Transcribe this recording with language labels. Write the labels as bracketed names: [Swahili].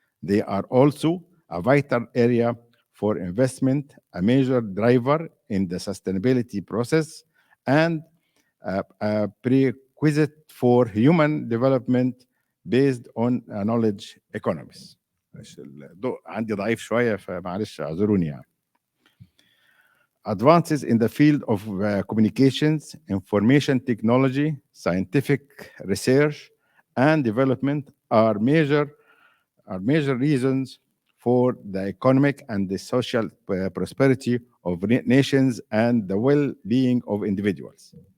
[English] They are also a vital area for investment, a major driver in the sustainability process, and a prerequisite for human development based on knowledge economies. [Arabic] الضوء عندي ضعيف شوية فمعلش اعذروني يعني. [English] Advances in the field of communications, information technology, scientific research, and development are major reasons for the economic and the social prosperity of nations and the well-being of individuals.